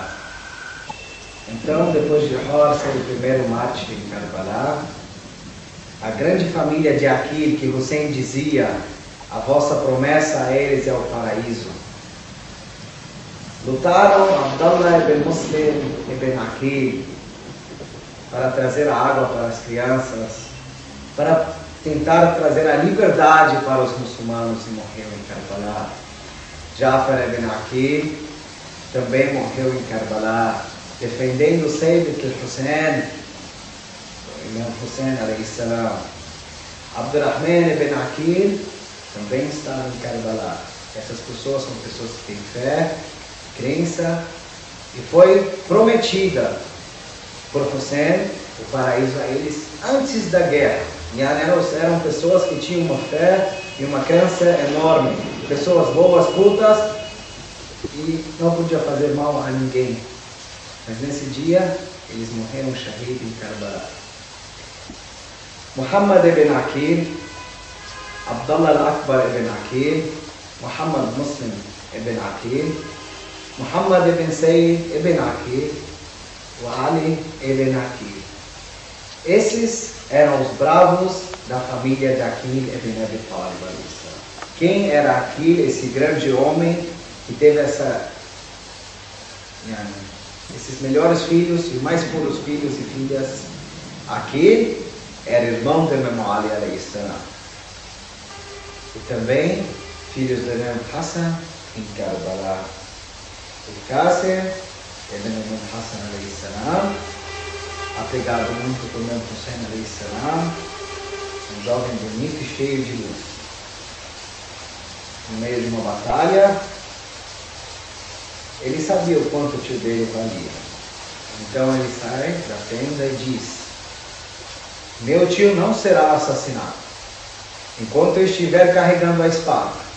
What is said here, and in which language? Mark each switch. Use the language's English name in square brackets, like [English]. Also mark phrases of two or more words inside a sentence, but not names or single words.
[Portuguese] Então, depois de Hor ser o primeiro mártir em Karbala, a grande família de Aqil, que Hussein dizia: a vossa promessa a eles é o paraíso, lutaram Abdallah ibn Muslim ibn Aqil para trazer a água para as crianças, para tentar trazer a liberdade para os muçulmanos, e morreu em Karbala. Jafar ibn Aqil também morreu em Karbala, defendendo o Sayyid al-Hussein, Imam Hussein [Arabic] عليه السلام. [Portuguese] Abdurrahman ibn Aqil também estava em Karbala. Essas pessoas são pessoas que têm fé, crença, e foi prometida por Hussein o paraíso a eles antes da guerra. E eram pessoas que tinham uma fé e uma crença enorme, pessoas boas, cultas, e não podia fazer mal a ninguém. Mas nesse dia, eles morreram shahid em Karbala. Muhammad ibn Aqil, Abdullah al-Akbar ibn Aqil, Muhammad Muslim ibn Aqil, Muhammad ibn Sayyid ibn Aqil e Ali ibn Aqil. Esses eram os bravos da família de Aqil ibn Abi Talib. Quem era Aqil, esse grande homem que teve esses melhores filhos e mais puros filhos e filhas? Aqil era irmão de Imam Ali [Arabic] عليه السلام. [Portuguese] E também filhos de Imam Hassan em Karbala. O Qasim ibn Imam Hassan [Arabic] عليه السلام, [Portuguese] apegado muito por Imam Hussein [Arabic] عليه السلام, [Portuguese] um jovem bonito e cheio de luz. No meio de uma batalha, ele sabia o quanto o tio dele valia. Então ele sai da tenda e diz: meu tio não será assassinado enquanto eu estiver carregando a espada.